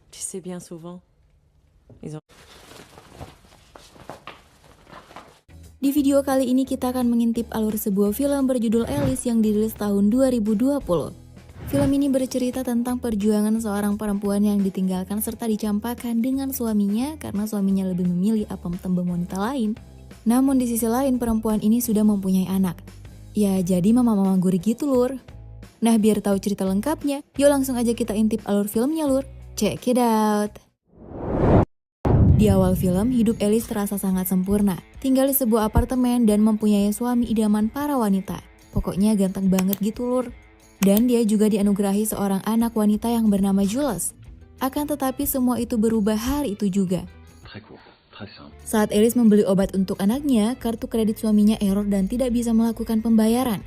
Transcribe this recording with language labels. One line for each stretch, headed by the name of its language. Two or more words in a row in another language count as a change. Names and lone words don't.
French: sais bien souvent. Ils ont...
Indonesian: Di video kali ini kita akan mengintip alur sebuah film berjudul Alice yang dirilis tahun 2020. Film ini bercerita tentang perjuangan seorang perempuan yang ditinggalkan serta dicampakkan dengan suaminya karena suaminya lebih memilih tembem wanita lain. Namun di sisi lain perempuan ini sudah mempunyai anak. Ya jadi mama-mama gurih gitu lur. Nah biar tahu cerita lengkapnya, yuk langsung aja kita intip alur filmnya lur.
English: Check it out!
Indonesian: Di awal film, hidup Alice terasa sangat sempurna. Tinggal di sebuah apartemen dan mempunyai suami idaman para wanita. Pokoknya ganteng banget gitu lur. Dan dia juga dianugerahi seorang anak wanita yang bernama Jules. Akan tetapi semua itu berubah hari itu juga. Saat Alice membeli obat untuk anaknya, kartu kredit suaminya error dan tidak bisa melakukan pembayaran.